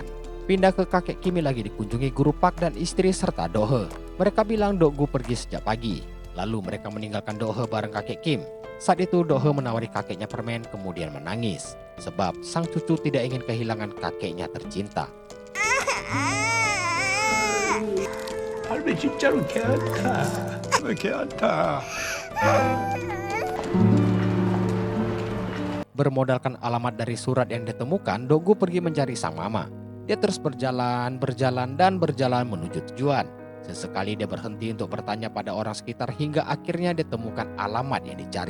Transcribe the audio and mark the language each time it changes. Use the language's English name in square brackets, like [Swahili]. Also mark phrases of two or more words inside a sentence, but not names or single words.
[Indonesian] Pindah ke kakek Kim lagi dikunjungi guru Pak dan istri serta Dok He. Mereka bilang Dok Gu pergi sejak pagi. Lalu mereka meninggalkan Dok He bareng kakek Kim. Saat itu Dok He menawari kakeknya permen kemudian menangis. Sebab sang cucu tidak ingin kehilangan kakeknya tercinta. [Korean] 할배 진짜로 개안타. 왜 개안타? [Indonesian] Bermodalkan alamat dari surat yang ditemukan, Dok Gu pergi mencari sang mama. Dia terus berjalan menuju tujuan. Sesekali dia berhenti untuk bertanya pada orang sekitar hingga akhirnya ditemukan alamat yang dicari.